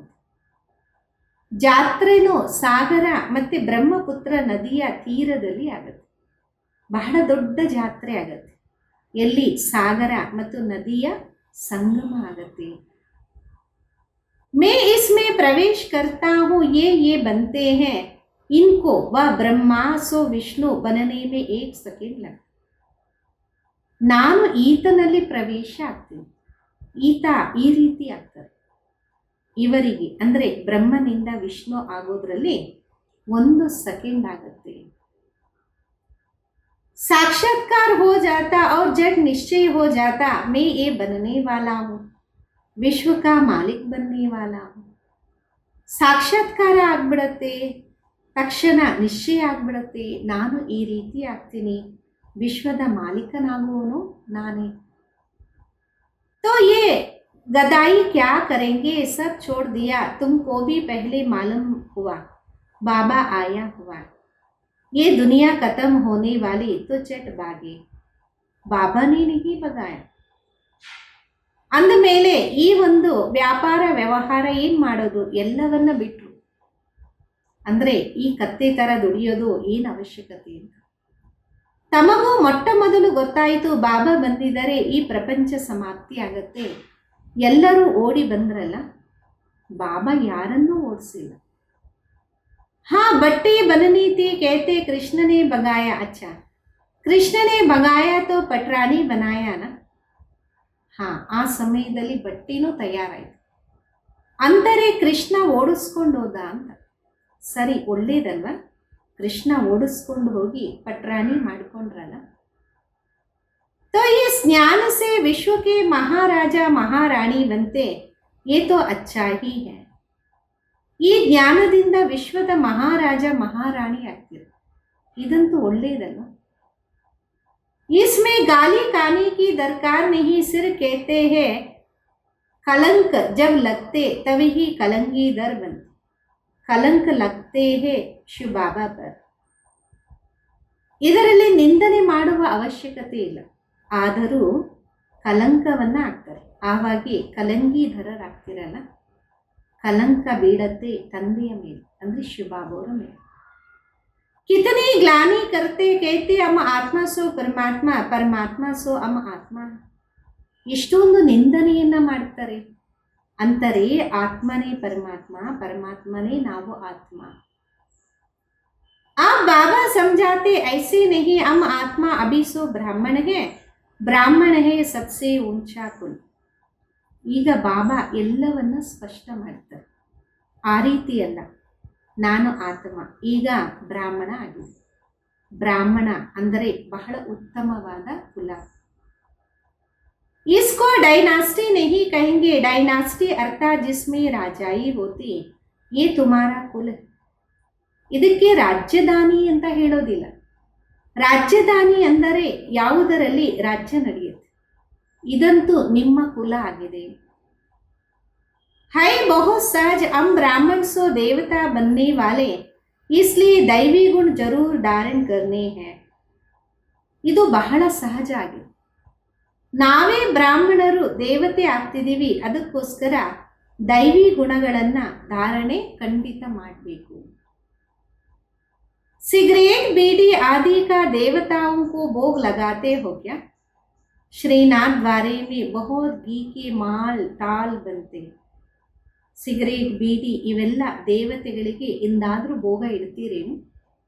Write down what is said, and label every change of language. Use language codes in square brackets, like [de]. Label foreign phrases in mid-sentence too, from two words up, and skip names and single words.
[kn] ಜಾತ್ರೆನೂ ಸಾಗರ ಮತ್ತು ಬ್ರಹ್ಮಪುತ್ರ ನದಿಯ ತೀರದಲ್ಲಿ ಆಗುತ್ತೆ. ಬಹಳ ದೊಡ್ಡ ಜಾತ್ರೆ ಆಗತ್ತೆ ಎಲ್ಲಿ ಸಾಗರ ಮತ್ತು ನದಿಯ ಸಂಗಮ ಆಗತ್ತೆ. [hi] मैं इसमें प्रवेश करता हूँ, ये बनते हैं, इनको वह ब्रह्मा सो विष्णु बनने में 1 सेकेंड लगता. [kn] ನಾನು ಈತನಲ್ಲಿ ಪ್ರವೇಶ ಆಗ್ತೀನಿ, ಈತ ಈ ರೀತಿ ಆಗ್ತಾರೆ. ಇವರಿಗೆ ಅಂದರೆ ಬ್ರಹ್ಮನಿಂದ ವಿಷ್ಣು ಆಗೋದ್ರಲ್ಲಿ 1 ಸೆಕೆಂಡ್ ಆಗುತ್ತೆ. [hi] साक्षात्कार हो जाता और जग निश्चय हो जाता, मैं ये बनने वाला हूँ, विश्व का मालिक बनने वाला हूँ. [kn] ಸಾಕ್ಷಾತ್ಕಾರ ಆಗ್ಬಿಡತ್ತೆ, ತಕ್ಷಣ ನಿಶ್ಚಯ ಆಗ್ಬಿಡತ್ತೆ, ನಾನು ಈ ರೀತಿ ಆಗ್ತೀನಿ, ವಿಶ್ವದ ಮಾಲೀಕನಾಗುವನು ನಾನೇ. [hi] तो ये गदाई क्या करेंगे, सब छोड़ दिया, तुमको भी पहले मालूम हुआ, बाबा आया हुआ, ये दुनिया खत्म होने वाली, तो चट भागे. बाबा ने नहीं भगाया. [kn] ಅಂದಮೇಲೆ ಈ ಒಂದು ವ್ಯಾಪಾರ ವ್ಯವಹಾರ ಏನು ಮಾಡೋದು, ಎಲ್ಲವನ್ನ ಬಿಟ್ಟರು. ಅಂದರೆ ಈ ಕತ್ತೆ ಥರ ದುಡಿಯೋದು ಏನು ಅವಶ್ಯಕತೆ ಅಂತ. ತಮಗೂ ಮೊಟ್ಟ ಮೊದಲು ಗೊತ್ತಾಯಿತು ಬಾಬಾ ಬಂದಿದ್ದಾರೆ, ಈ ಪ್ರಪಂಚ ಸಮಾಪ್ತಿ ಆಗತ್ತೆ. ಎಲ್ಲರೂ ಓಡಿ ಬಂದ್ರಲ್ಲ, ಬಾಬಾ ಯಾರನ್ನೂ ಓಡಿಸಿಲ್ಲ. [hi] ಹಾ ಬಟ್ಟಿ बननी थी, कहते कृष्ण ने भगाया. अच्छा कृष्ण ने भगाया तो पटरानी बनाया ना. [kn] ಹಾ ಆ ಸಮಯದಲ್ಲಿ ಬಟ್ಟಿನೂ ತಯಾರಾಯಿತು. ಅಂದರೆ ಕೃಷ್ಣ ಓಡಿಸ್ಕೊಂಡು ಹೋದ ಅಂತ. ಸರಿ, ಒಳ್ಳೇದಲ್ವ, ಕೃಷ್ಣ ಓಡಿಸ್ಕೊಂಡು ಹೋಗಿ ಪಟ್ರಾಣಿ ಮಾಡಿಕೊಂಡ್ರಲ್ಲ. [hi] तो इस ज्ञान से विश्व के महाराजा महारानी बनते, ये तो अच्छा ही है. [kn] ಈ ಜ್ಞಾನದಿಂದ ವಿಶ್ವದ ಮಹಾರಾಜ ಮಹಾರಾಣಿ ಆಗ್ತಿರು, ಇದಂತೂ ಒಳ್ಳೆಯದಲ್ವ. [hi] इसमें गाली खाने की दरकार नहीं, सिर कहते हैं कलंक जब लगते तभी ही कलंगी दर बनते. कलंक लगते हैं ಶಿವ ಬಾಬಾ पर. [kn] ಇದರಲ್ಲಿ ನಿಂದನೆ ಮಾಡುವ ಅವಶ್ಯಕತೆ ಇಲ್ಲ, ಆದರೂ ಕಲಂಕವನ್ನು ಹಾಕ್ತಾರೆ. ಆವಾಗಿ ಕಲಂಗಿಧರರಾಗ್ತಿರಲ್ಲ, ಕಲಂಕ ಬೀಳತ್ತೆ ತಂದೆಯ ಮೇಲೆ, ಅಂದರೆ ಶಿವಬಾಬಾವರ ಮೇಲೆ. [hi] कितनी ग्लानी करते, कहते हम आत्मा सो परमात्मा, परमात्मा सो हम आत्मा. [kn] ಇಷ್ಟೊಂದು ನಿಂದನೆಯನ್ನು ಮಾಡ್ತಾರೆ. ಅಂತಾರೆ ಆತ್ಮನೇ ಪರಮಾತ್ಮ, ಪರಮಾತ್ಮನೇ ನಾವು ಆತ್ಮ. [hi] आप बाबा समझाते ऐसे नहीं, हम आत्मा अभी सो ब्राह्मण है, ब्राह्मण है सबसे ऊंचा कुल. [kn] ಈಗ ಬಾಬಾ ಎಲ್ಲವನ್ನ ಸ್ಪಷ್ಟ ಮಾಡ್ತಾರೆ. ಆ ರೀತಿ ಅಲ್ಲ, ನಾನು ಆತ್ಮ ಈಗ ಬ್ರಾಹ್ಮಣ ಆಗಿದೆ. ಬ್ರಾಹ್ಮಣ ಅಂದರೆ ಬಹಳ ಉತ್ತಮವಾದ ಕುಲ. [hi] इसको डायनास्टी नहीं कहेंगे, डायनास्टी अर्थात जिसमें राजाई होती, ये तुम्हारा कुल. [kn] ಇದಕ್ಕೆ ರಾಜ್ಯದಾನಿ ಅಂತ ಹೇಳೋದಿಲ್ಲ. ರಾಜ್ಯದಾನಿ ಅಂದರೆ ಯಾವುದರಲ್ಲಿ ರಾಜ್ಯ ನಡೆಯುತ್ತೆ, ಇದಂತೂ ನಿಮ್ಮ ಕುಲ ಆಗಿದೆ. [hi] है बहुत सहज, हम ब्राह्मण सो देवता बनने वाले, इसलिए दैवी गुण जरूर धारण करने हैं. [kn] ಇದು ಬಹಳ ಸಹಜ ಆಗಿದೆ. ನಾವೇ ಬ್ರಾಹ್ಮಣರು ದೇವತೆ ಆಗ್ತಿದ್ದೀವಿ, ಅದಕ್ಕೋಸ್ಕರ ದೈವಿ ಗುಣಗಳನ್ನು ಧಾರಣೆ ಖಂಡಿತ ಮಾಡಬೇಕು. [hi] सिगरेट बीड़ी आदि का देवताओं को भोग लगाते हो क्या? श्रीनाथ द्वारे में बहुत घी के माल ताल बनते. [kn] ಸಿಗರೇಟ್ ಬೀಡಿ ಇವೆಲ್ಲ ದೇವತೆಗಳಿಗೆ ಎಂದಾದರೂ ಭೋಗ ಇಡ್ತೀರೇನು?